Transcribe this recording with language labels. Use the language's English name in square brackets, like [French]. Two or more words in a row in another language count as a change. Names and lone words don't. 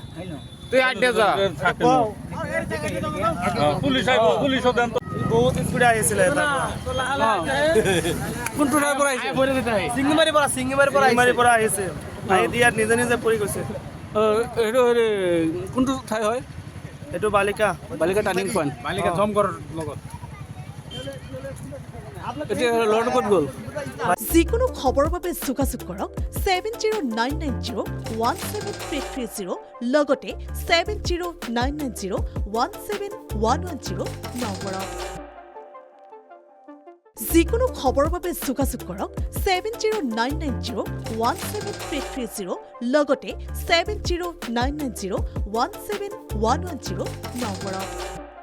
[Assamese] তুই আড্ডে যা পুলিশ আইব পুলিশও দেন তো বহুত স্পিডে আইছিল কোনটো ঠাই পৰা আহিছে সিঙ্গিমারি পরা আইছে আই দিয়ার নিজে নিজে পড়ি গৈছে এইটো কোনটো ঠাই হয় এটো বালিকা [English] turning point [Assamese] বালিকা জমকৰ লগত এতিয়া ল'ৰাটো ক'ত গ'ল যিকোনো খবৰৰ বাবে যোগাযোগ কৰক 7099017330 লগতে 7099017110 নম্বৰত যিকোনো খবৰৰ বাবে যোগাযোগ কৰক 7099017330 লগতে 7099017110 নম্বৰত